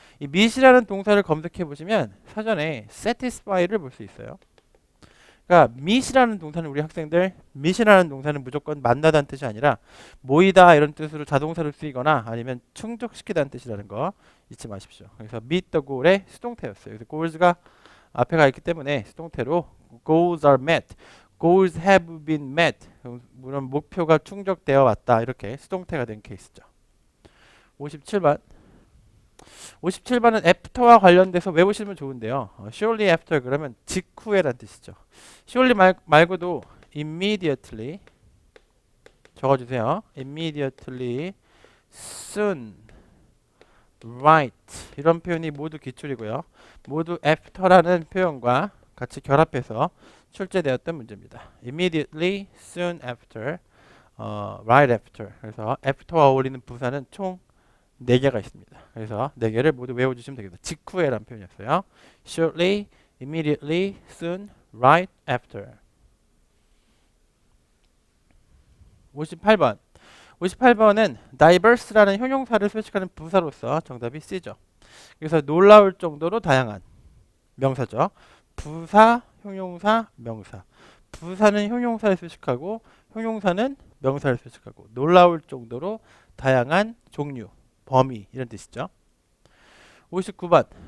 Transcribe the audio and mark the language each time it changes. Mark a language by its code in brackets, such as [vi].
[ko] 이 meet이라는 동사를 검색해 보시면 사전에 satisfy를 볼 수 있어요. 그러니까 meet이라는 동사는 우리 학생들 meet이라는 동사는 무조건 만나다는 뜻이 아니라 모이다 이런 뜻으로 자동사를 쓰이거나 아니면 충족시키다는 뜻이라는 거 잊지 마십시오. 그래서 meet the goal의 수동태였어요. 그래서 goals가 앞에 가 있기 때문에 수동태로 [en] goals are met, goals have been met. [ko] 물론 목표가 충족되어 왔다. 이렇게 수동태가 된 케이스죠. 57번. 57번은 after와 관련돼서 외우시면 좋은데요. shortly after 그러면 직후에란 뜻이죠. shortly 말고도 immediately 적어주세요. immediately, soon, right 이런 표현이 모두 기출이고요. 모두 after라는 표현과 같이 결합해서 출제되었던 문제입니다. [en] immediately, soon after, right after. [ko] 그래서 after와 어울리는 부사는 총 4개가 있습니다. 그래서 4개를 모두 외워주시면 되겠습니다. 직후에란 표현이었어요. [en] shortly, immediately, soon, right after. [ko] 58번. 58번은 diverse라는 형용사를 표시하는 부사로서 정답이 C죠. 그래서 놀라울 정도로 다양한 명사죠. 부사, 형용사, 명사. 부사는 형용사를 표시하고 형용사는 명사를 표시하고 놀라울 정도로 다양한 종류, 범위 이런 뜻이죠. 59번.